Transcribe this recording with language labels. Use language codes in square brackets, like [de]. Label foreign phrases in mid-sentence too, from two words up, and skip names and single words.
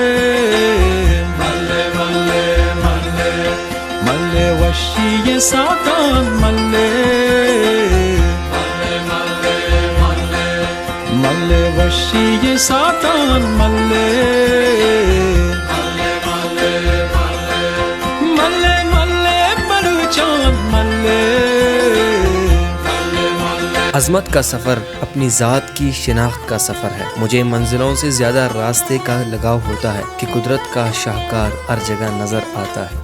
[brh] ملے ملے ملے ملے وشی ساتان ملے ملے ملے ملے ملے وشی ساتان ملے [ur] عظمت کا سفر اپنی ذات کی شناخت کا سفر ہے. مجھے منزلوں سے زیادہ راستے کا لگاؤ ہوتا ہے کہ قدرت کا شاہکار ہر جگہ نظر آتا ہے.